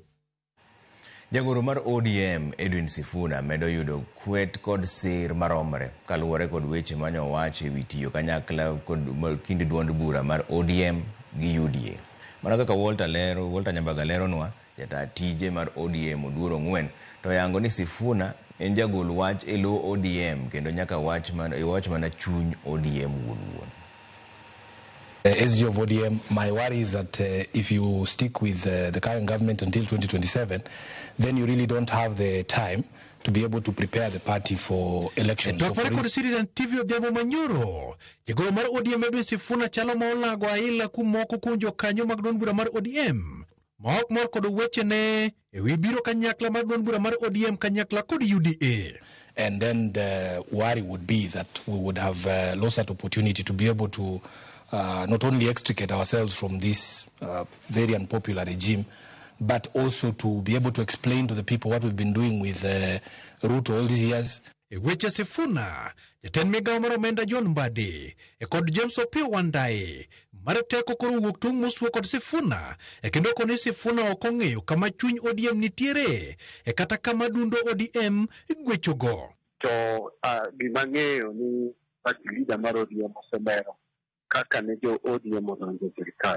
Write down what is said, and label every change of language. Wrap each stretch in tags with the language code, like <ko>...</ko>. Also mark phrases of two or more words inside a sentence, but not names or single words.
<luo>Jagoro mar ODM Edwin Sifuna medo yudo kwet kod sir maromre kaluwore kod weche manyo wache ewi tiyo kanyakla kod kinde duond bura mar ODM gi UDA. Mana kaka Walter Nyambaga lero nwa jata tije mar ODM Oduoro Ng'wen to yango ni Sifuna en jagol wach e lo ODM kendo nyaka wach mana chuny ODM wuon.</luo> <en>SG of ODM, my worry is that if you stick with the current government until 2027, then you really don't have the time to be able to prepare the party for elections.</en> <luo>So for Citizen TV Odhiambo Manyoro, jagoro mar ODM Edwin Sifuna chalo ma olago aila kumoko kunjo kanyo mag duond bura mar ODM. Maok mor kod weche ne ewi biro kanyakla mar duond bura mar ODM kanyakla kod UDA.</luo> <en>And then the worry would be that we would have lost that opportunity to be able to not only extricate ourselves from this very unpopular regime, but also to be able to explain to the people what we've been doing with Ruto all these years.</en> <luo>Weche Sifuna, jatend migawo mar omenda John Mbadi, kod James Opiyo Wandayi, mar teko koro wuok tung' moswo kod Sifuna, kendo koni Sifuna ok ong'eyo kama chuny ODM nitiere, kata kama dundo ODM gwechogo. To gima ng'eyo ni</luo> <en>party leader</en> <luo>mar ODM osemero kaka ne jo ODM odonjo sirikal.</luo>